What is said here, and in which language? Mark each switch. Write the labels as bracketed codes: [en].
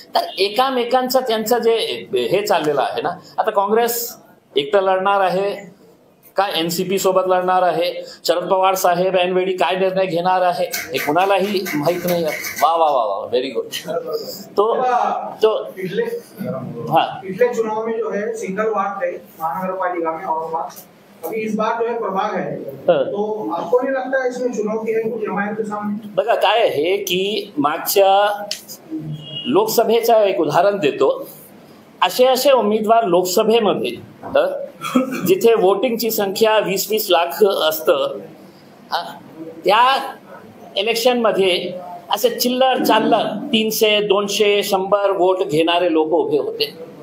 [mr] तर एकामेकांचं त्यांचं जे हे चाललेलं आहे ना. आता काँग्रेस एकटं लढणार आहे का NCP सोबत लढणार आहे, शरद पवार साहेब ऐनवेळी काय निर्णय घेणार आहे हे कुणालाही माहित नाही. वा वा वा वा, [en] Very good. तो [hi] पिछले चुनाव में जो है सिंगल वार्ड है महानगर पालिका में औरंगाबाद, अभी इस बार जो है प्रभाग है, तो आपको नहीं लगता है इसमें चुनौती है कुछ MIM के सामने? [mr] बघा काय आहे की मागच्या लोकसभेचं एक उदाहरण देतो. असे उमेदवार लोकसभेमध्ये जिथे वोटिंगची संख्या 20-20 लाख असतं, त्या इलेक्शनमध्ये असे चिल्लर चाललर 300, 200, 100 वोट घेणारे लोक उभे होते.